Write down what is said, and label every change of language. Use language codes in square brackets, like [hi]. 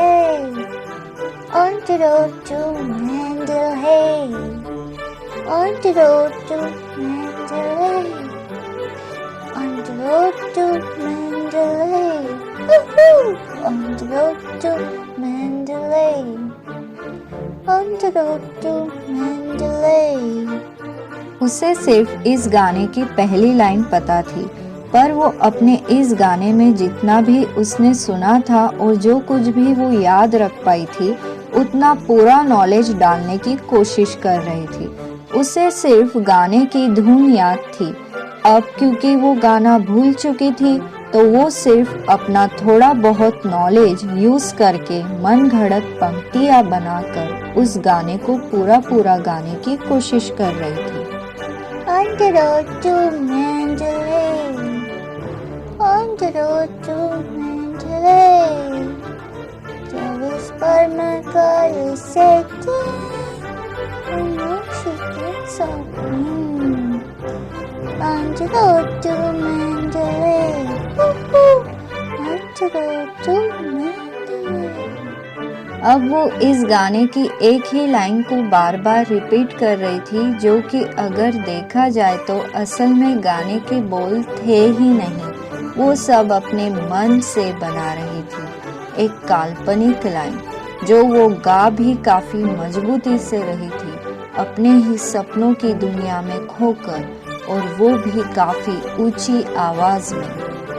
[en] On the road to Mandalay, on the road to Mandalay, on the road to Mandalay, woohoo! On the road to Mandalay, on the road to Mandalay। [hi] उसे सिर्फ इस गाने की पहली line पता थी, पर वो अपने इस गाने में जितना भी उसने सुना था और जो कुछ भी वो याद रख पाई थी उतना पूरा नॉलेज डालने की कोशिश कर रही थी। उसे सिर्फ गाने की धुन याद थी। अब क्योंकि वो गाना भूल चुकी थी तो वो सिर्फ अपना थोड़ा बहुत नॉलेज यूज करके मन घड़त पंक्तियां बनाकर उस गाने को पूरा गाने की कोशिश कर रही थी। [en] On the road to Mandalay, on the road to Mandalay, the whisper my God is saying, I know she thinks of me. On the road to Mandalay, woohoo, on the road to Mandalay। [hi] अब वो इस गाने की एक ही line को बार बार repeat कर रही थी, जो कि अगर देखा जाए तो असल में गाने के बोल थे ही नहीं, वो सब अपने मन से बना रही थी। एक काल्पनिक लाइन जो वो गा भी काफी मजबूती से रही थी, अपने ही सपनों की दुनिया में खोकर, और वो भी काफी ऊंची आवाज में।